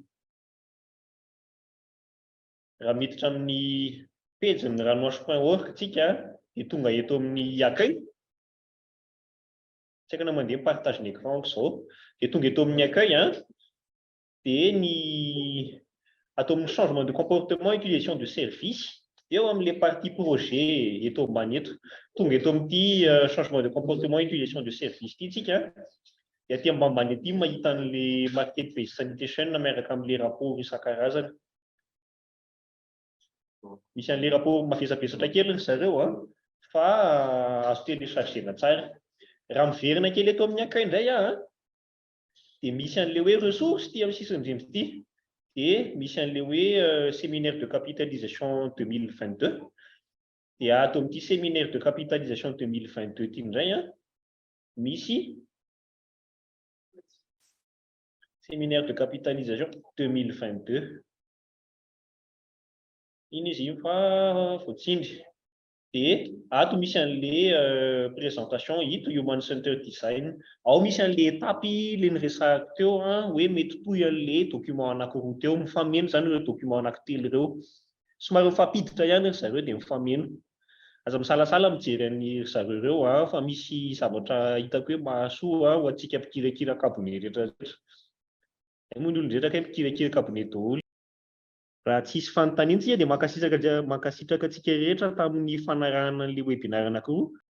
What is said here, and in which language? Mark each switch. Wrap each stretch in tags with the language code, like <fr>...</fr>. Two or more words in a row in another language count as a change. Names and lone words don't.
<mg>Raha miditra amin'ny pejy ny ranoage.org tsika dia tonga eto amin'ny accueil tsy haiko na mandeha</mg> <fr>partage l'écran</fr> <mg>izao dia tonga eto amin'ny accueil dia ny atao amin'ny</mg> <fr>changement de comportement utilisation de service</fr> <mg>eo amin'ilay</mg> <fr>partie projet</fr> <mg>eto ambany eto tonga eto amin'ity</mg> <fr>changement de comportement utilisation de service</fr> <mg>ity tsika dia aty ambanimbany aty mahita an'ilay</mg> <en>market based sanitation</en> <mg>miaraka amin'ilay rapport isan-karazany misy an'ilay rapport mavesabesatra kely ry zareo fa azo téléchargena tsara raha miverina kely eto amin'ny accueil indray dia misy an'ilay hoe ressources ity amin'ny sisiny indrindra ity dia misy an'ilay hoe</mg> <fr>séminaire de capitalisation</fr> <mg>2022 dia ato amin'ity</mg> <fr>séminaire de capitalisation</fr> <mg>2022 ity indray misy</mg> <fr>séminaire de capitalisation</fr> <mg>2022 iny izy io fa voatsindry dia ato misy an'ilay présentation hito</mg> <en>human center design</en> <mg>ao misy an'ilay étapy le niresahako teo hoe mety toy an'ilay document anankiroa teo mifameno zany ireo document anankitelo ireo somary mifampiditra ihany ry zareo dia mifameno aza misalasala mijery an'ny zareo ireo fa misy zavatra hitako hoe mahasoa ho antsika mpikirakira cabinet rehetra moa ny olon-drehetra kay mpikirakira cabinet daholo Raha tsisy fanontaniana dia mankasitraka antsika rehetra tamin'ny fanarahana an'ilay webinaire anankiroa</mg>